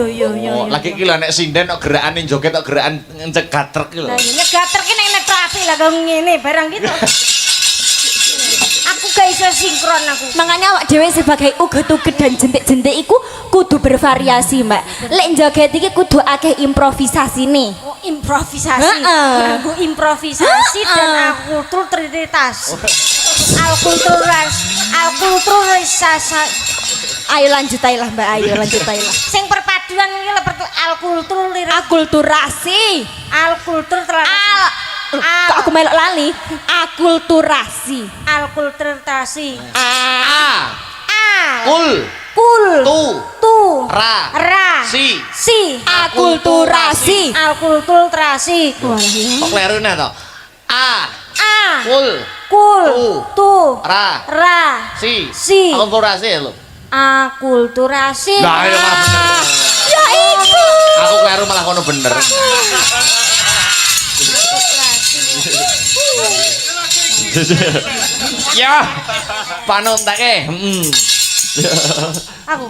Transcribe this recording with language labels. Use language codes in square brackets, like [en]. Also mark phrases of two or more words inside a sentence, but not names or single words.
[jv] Oh, lagi iki lho nek sinden kok gerakane joget kok gerakan ncegat truk iki lho. Lah nyegat truk ki nek trafik lah kok ngene barang gitu. Aku gak iso sinkron aku. makanya awak dhewe sebagai uget-uget dan jentik-jentik iku kudu bervariasi mbak lek joget iki kudu akeh improvisasi nih Oh, improvisasi. Heeh. Aku improvisasi dan akulturalitas. Alkulturalisasi. [id] ayo lanjut aja lah mbak ayo lanjut aja lah [jv] Sing perpaduan iki lho akulturasi alkultur kok aku melok lali akulturasi alkulturasi. A. A. Kul. Kul. Tu. Ra. Si. akulturasi Alkulturasi. Kok kleru nek to? A. A. Kul. Kul. Tu. Ra. Si. Si. Akulturasi lho. Akulturasi. Lah ya malah bener. ya iku Aku kleru malah kono bener. Ya. Panuntake. Aku.